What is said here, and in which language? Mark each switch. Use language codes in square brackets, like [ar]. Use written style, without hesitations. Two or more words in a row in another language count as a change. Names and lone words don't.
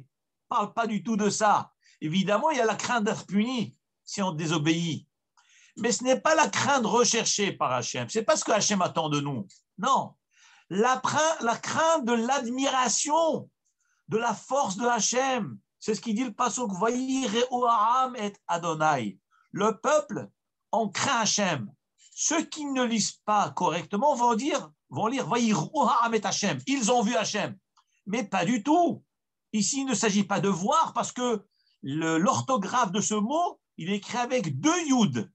[fr] On ne parle pas du tout de ça. Évidemment, il y a la crainte d'être puni si on désobéit. Mais ce n'est pas la crainte recherchée par Hachem. Ce n'est pas ce que Hachem attend de nous. Non. La crainte de l'admiration, de la force de Hachem. C'est ce qu'il dit le pasuk. [he] וייראו העם את אדוני. [fr] Le peuple, on craint Hachem. Ceux qui ne lisent pas correctement vont lire [he] וייראו העם את השם. [fr] Ils ont vu Hachem. Mais pas du tout. Ici, il ne s'agit pas de voir parce que l'orthographe de ce mot, il est écrit avec deux yud.